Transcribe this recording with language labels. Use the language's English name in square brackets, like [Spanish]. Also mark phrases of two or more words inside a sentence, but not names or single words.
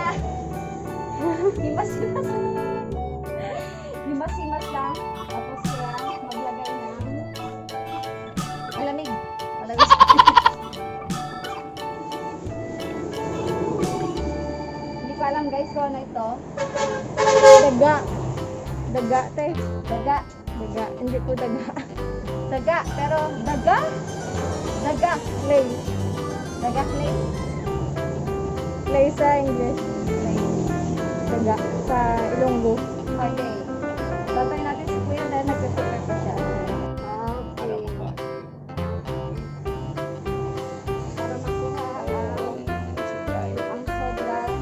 [Filipino] Himas-himas. Himas-himas lang. Tapos yan, maglagay ng malamig. Malamig. guys kung ano ito. Daga. Daga, te. Daga. Daga. Hindi po daga. Daga. Pero daga. Daga. Clay. Daga clay. Clay sa English. Clay. Daga. Sa Ilonggo. Okay. Tatay natin si Kuya dahil nagpe-prepare pa siya. Okay. Para makuha ang sobra.